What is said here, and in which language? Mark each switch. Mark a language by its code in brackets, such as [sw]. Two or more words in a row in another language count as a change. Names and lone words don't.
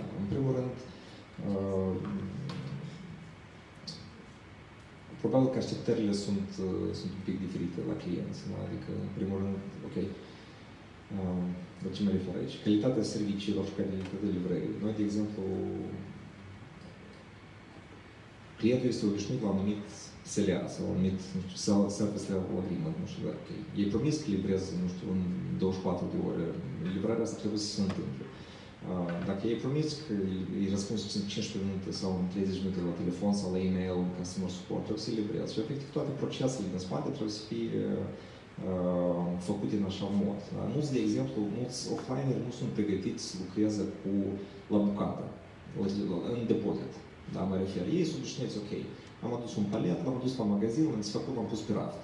[ro] În primul rând, probabil că așteptările sunt un pic diferite la clienți. Da? Adică, în primul rând, ok, la ce mă refer aici? Calitatea serviciilor și calitatea livrării. Noi, de exemplu, clientul este obișnuit la un anumit SLA sau un anumit, nu știu, [en] service level agreement, [ro] nu știu, ok. Ei promis că livreze, nu știu, în 24 de ore. Livrarea asta trebuie să se întâmple. Dacă ei promis că îi răspuns în 15 minute sau în 30 minute la telefon sau la e-mail, în [en] customer support, [ro] trebuie să-i livreze. Și, efectiv, toate procesele din spate trebuie să fie făcute în așa mod. Da? De exemplu, mulți offlineri nu sunt pregătiți să lucreze la bucată, în depozit. Da, mă refer. Ei sunt obișnuiți, ok. Am adus un palet, l-am adus la magazin, l-am desfăcut, l-am pus pe raft.